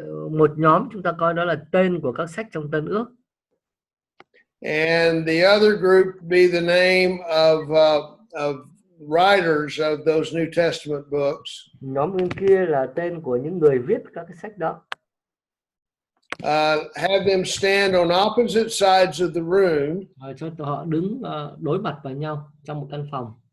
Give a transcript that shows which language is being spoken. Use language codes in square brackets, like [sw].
[vi] Một nhóm chúng ta coi đó là tên của các sách trong Tân Ước. [en] And the other group be the name of writers of those New Testament books. [vi] Nhóm bên kia là tên của những người viết các cái sách đó. [en] Have them stand on opposite sides of the room. [vi] Cho họ đứng đối mặt vào nhau trong một căn phòng.